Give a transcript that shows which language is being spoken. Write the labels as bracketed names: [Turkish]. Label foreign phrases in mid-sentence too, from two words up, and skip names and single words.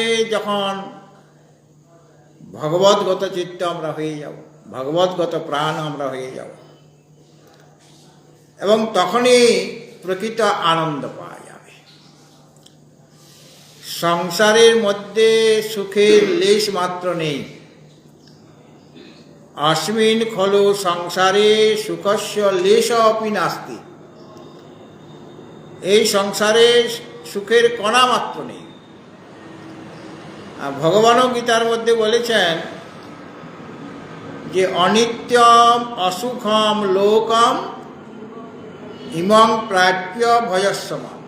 [Bangla] যখন ভগবদ্গত চিত্ত আমরা হয়ে যাব, ভগবদ্গত প্রাণ আমরা হয়ে যাব, এবং তখনই প্রকৃত আনন্দ পাওয়া যাবে। সংসারের মধ্যে সুখের লেশ মাত্র নেই। [Sanskrit] अस्मिन् खलु संसारे सुखस्य लेश अपि नास्ति। [Bangla] এই সংসারে সুখের কণা মাত্র নেই। ভগবানও গীতার মধ্যে বলেছেন যে [Sanskrit] অনিত্যম অসুখম লোকম ইমং প্রাপ্য ভয়স্যম।